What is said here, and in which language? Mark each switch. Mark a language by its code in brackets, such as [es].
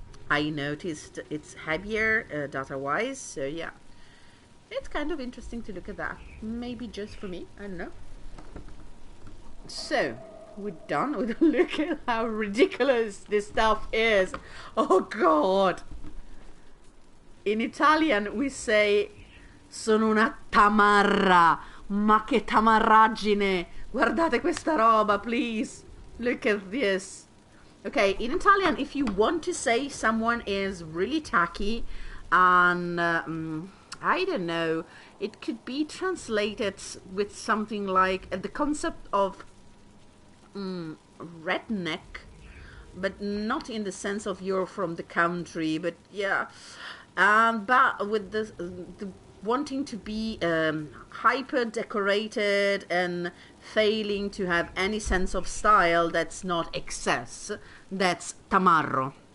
[en] I noticed it's heavier data-wise, so yeah. It's kind of interesting to look at that. Maybe just for me, I don't know. So, we're done with a look at how ridiculous this stuff is. Oh god! In Italian we say [it] sono una tamarra, ma che tamarraggine! Guardate questa roba, please! [en] Look at this! Okay, in Italian, if you want to say someone is really tacky and I don't know, it could be translated with something like the concept of redneck, but not in the sense of you're from the country, but yeah, but with the wanting to be hyper decorated and failing to have any sense of style that's not excess, that's tamarro.